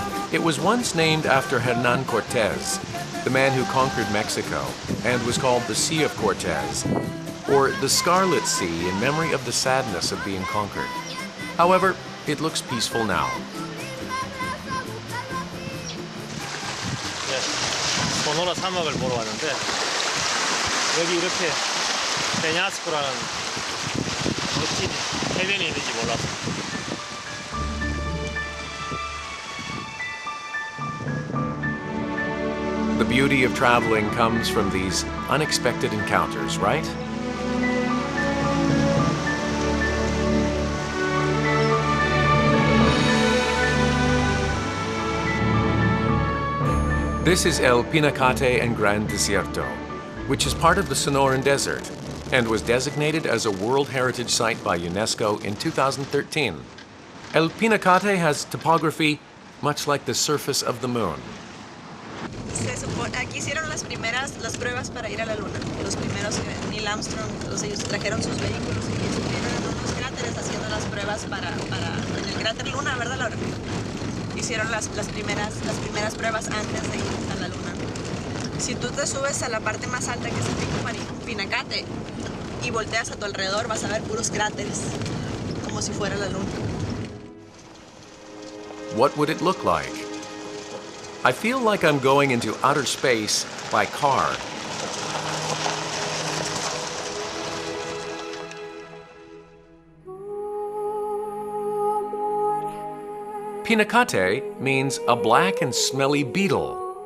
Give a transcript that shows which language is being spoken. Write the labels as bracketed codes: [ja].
[en] It was once named after Hernan Cortez, the man who conquered Mexico, and was called the Sea of Cortez, or the Scarlet Sea in memory of the sadness of being conquered. However, it looks peaceful now. [ko] 소노라 사막을 보러 왔는데 여기 이렇게 페냐스코라는 멋진 해변이 있는지 몰랐어요. [en] The beauty of traveling comes from these unexpected encounters, right? This is El Pinacate and Gran Desierto, which is part of the Sonoran Desert and was designated as a World Heritage Site by UNESCO in 2013. El Pinacate has topography much like the surface of the moon. [es] Aquí hicieron las pruebas para ir a la luna. Los primeros, Neil Armstrong, ellos trajeron sus vehículos y estuvieron en unos cráteres haciendo las pruebas para en el cráter Luna, ¿verdad, Laura? Hicieron las primeras pruebas antes de ir a la luna. Si tú te subes a la parte más alta, que es el pico Pinacate, y volteas a tu alrededor, vas a ver puros cráteres, como si fuera la luna. [en] What would it look like? I feel like I'm going into outer space by car. Pinacate means a black and smelly beetle.